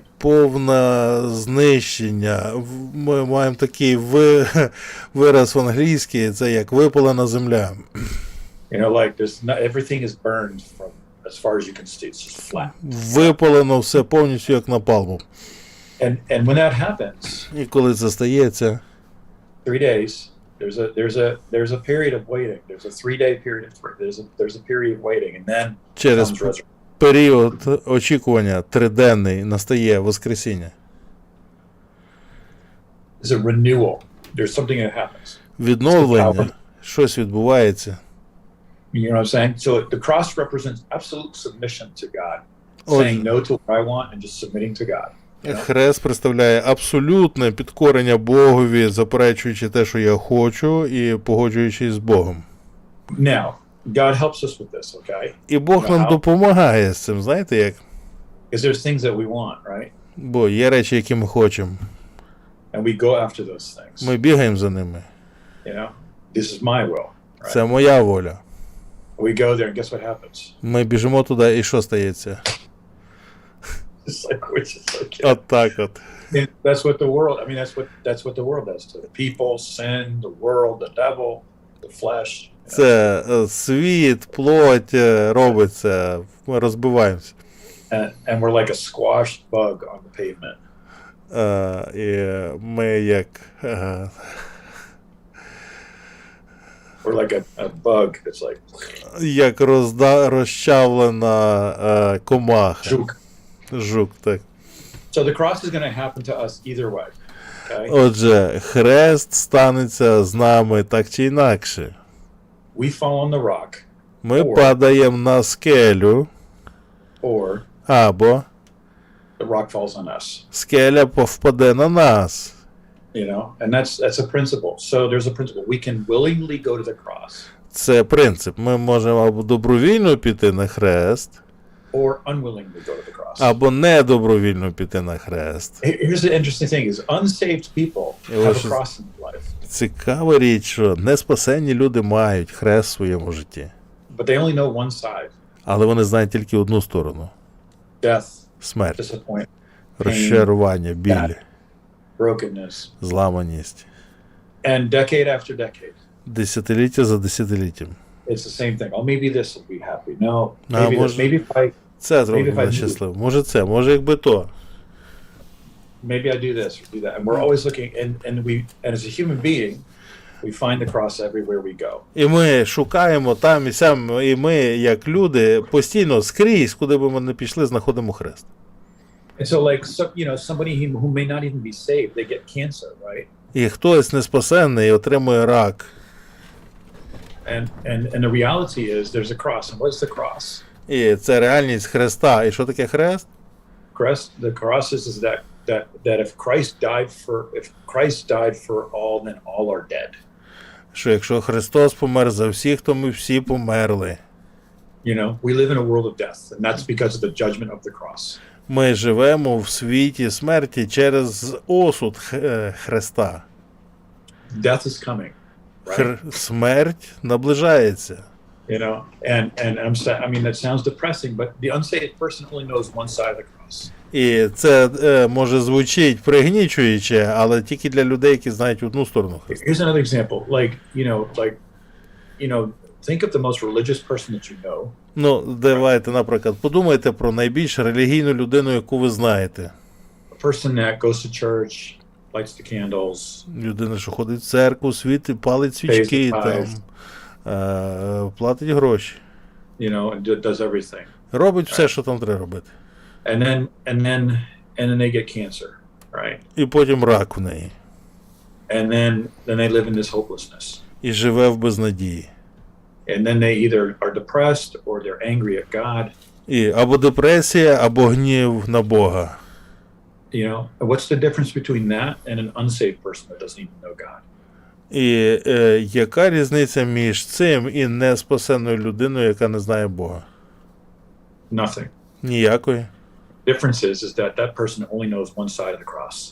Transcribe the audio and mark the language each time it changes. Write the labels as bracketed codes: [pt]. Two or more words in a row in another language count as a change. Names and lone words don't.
[uk] Повне знищення. Ми маємо такий вираз в англійській, це як випалена земля. [en] You know, like everything is burned from as far as you can see. It's just flat. [uk] Випалено все повністю як напалмом. [en] And when that happens, [uk] і коли це стається, [en] 3 days, there's a period of waiting. There's a 3-day period. There's a period of waiting, and then [uk] через період очікування триденний настає Воскресіння. [en] There's a renewal. There's something that happens. [uk] Відновлення, щось відбувається. [en] You know what I'm saying? So the cross represents absolute submission to God, saying no to what I want and just submitting to God. [uk] Хрест представляє абсолютне підкорення Богові, заперечуючи те, що я хочу, і погоджуючись з Богом. [en] Now, God helps us with this, okay? [uk] І Бог нам допомагає з цим, знаєте як? [en] Because there's things that we want, right? [uk] Бо є речі, які ми хочемо. [en] And we go after those things. [uk] Ми бігаємо за ними. [en] You know, this is my will. Right? [uk] Це моя воля. [en] We go there and guess what happens? [uk] Ми біжимо туди, і що стається? [en] It's like, which is like, [uk] От так от. [en] and that's what the world, I mean, that's what the world does to the people, sin, the world, the devil, the flesh. [uk] Це світ, плоть робиться, ми розбиваємося. [en] And we're like a squashed bug on the pavement. [uk] І ми як... [en] We're like a bug that's like... [uk] Як розчавлена комаха. Жук, так. [en] So the cross is going to happen to us either way. Okay? [uk] Отже, хрест станеться з нами так чи інакше. [en] We fall on the rock. [uk] Ми падаємо на скелю. [en] Or [uk] або [en] the rock falls on us. [uk] Скеля впаде на нас. [en] You know, and that's a principle. So there's a principle. We can willingly go to the cross. [uk] Це принцип. Ми можемо або добровільно піти на хрест, [en] or unwillingly go to the cross. [uk] Або недобровільно піти на хрест. [en] Here's the interesting thing is unsaved people have a cross in their life. [uk] Цікава річ, що неспасені люди мають хрест в своєму житті. [en] But they only know one side. [uk] Але вони знають тільки одну сторону. [en] Death, [uk] смерть, [en] disappointment, [uk] розчарування, біль, [en] brokenness, [uk] зламаність. [en] And decade after decade. [uk] Десятиліття за десятиліттям. [en] It's the same thing. Oh, maybe this will be happy. No, maybe this. Maybe if I. [uk] Це зробить мене щасливим. Може це, може якби то. [en] Maybe I do this or do that. And we're always looking, and as a human being, we find the cross everywhere we go. [uk] І ми шукаємо там і сям, і ми, як люди, постійно скрізь, куди би ми не пішли, знаходимо хрест. [en] And so, like, somebody who may not even be saved, they get cancer, right? [uk] І хтось неспасенний отримує рак. [en] And the reality is there's a cross. And what's the cross? [uk] І це реальність хреста. І що таке хрест? [en] The cross is that if Christ died for all, then all are dead. [uk] Що якщо Христос помер за всіх, то ми всі померли. [en] You know, we live in a world of death, and that's because of the judgment of the cross. [uk] Ми живемо в світі смерті через осуд Христа. [en] Death is coming. Right? [uk] Смерть наближається. [en] You know, and I'm saying, I mean, that sounds depressing, but the unsaved person only knows one side of the cross. [uk] І це може звучить пригнічуюче, але тільки для людей, які знають одну сторону Христа. [en] Here's another example. Like, think of the most religious person that you know. [uk] Ну, давайте, наприклад, подумайте про найбільш релігійну людину, яку ви знаєте. [en] A person that goes to church, lights the candles. [uk] Людина, що ходить в церкву, палить свічки, там, платить гроші. [en] You know, and does everything. [uk] Робить все, що там треба робити. [en] And then they get cancer, right? [uk] І потім рак в неї. [en] And then they live in this hopelessness. [uk] І живе в безнадії. [en] And then they either are depressed or they're angry at God. [uk] І або депресія, або гнів на Бога. [en] You know, what's the difference between that and an unsaved person that doesn't even know God? [uk] І яка різниця між цим і неспасенною людиною, яка не знає Бога? [en] Nothing. [uk] Ніякої. [en] Difference is that person only knows one side of the cross.